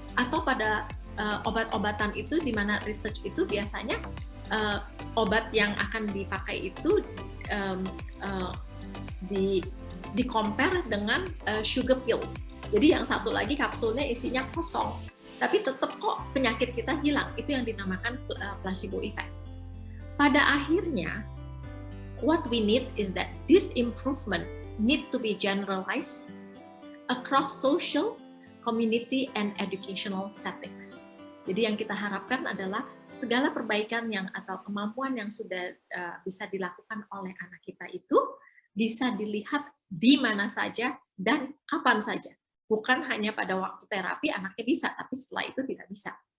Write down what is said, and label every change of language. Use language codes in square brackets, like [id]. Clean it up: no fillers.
[id] Atau pada obat-obatan itu, di mana research itu biasanya obat yang akan dipakai itu di compare dengan sugar pills. Jadi yang satu lagi kapsulnya isinya kosong, tapi tetap kok penyakit kita hilang. Itu yang dinamakan placebo effect. Pada akhirnya, [en] what we need is that this improvement need to be generalized across social, community, and educational settings. [id] Jadi yang kita harapkan adalah segala perbaikan atau kemampuan yang sudah bisa dilakukan oleh anak kita itu bisa dilihat di mana saja dan kapan saja. Bukan hanya pada waktu terapi anaknya bisa, tapi setelah itu tidak bisa.